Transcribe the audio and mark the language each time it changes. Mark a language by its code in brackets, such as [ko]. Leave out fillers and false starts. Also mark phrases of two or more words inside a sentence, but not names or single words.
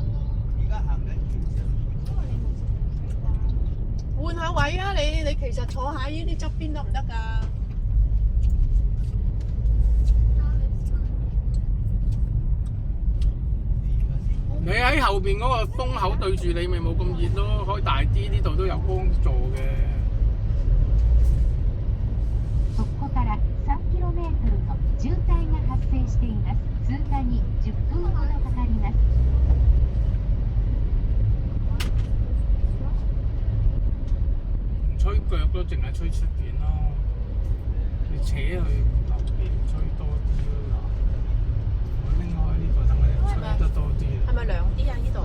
[yue] 換下位啊！你其實坐喺呢啲側邊得唔得㗎？你喺後邊嗰個風口對住你，咪冇咁熱咯，開大啲，呢度都有幫助嘅。 [ja] そこから3kmの渋滞が発生しています。通過に10分ほどかかります。 [yue] 唔吹腳咯，淨係吹出邊咯。你扯去後邊吹多啲咯。我拎開呢個，等佢吹得多啲。係咪涼啲啊？呢度？